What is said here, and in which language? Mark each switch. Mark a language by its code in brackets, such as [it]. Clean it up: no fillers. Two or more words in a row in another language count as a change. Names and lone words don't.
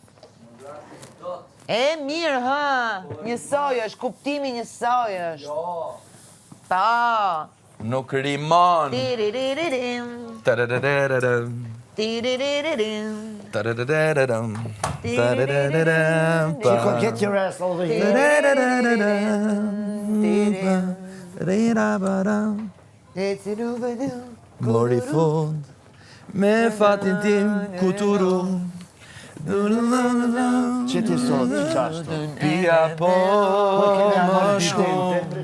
[sq] E mirë hë, njësoj është, kuptimi njësoj është. Jo. Po. Nuk rimon. Tiririririm. Tararararam. Tiririririm. Tararararam. Tararararam. [en] Chico, get your ass over here. Tararararam. [sq] Mori fund me fatin tim kuturu. Që ti sot, që qashtu? Pia po më shkon.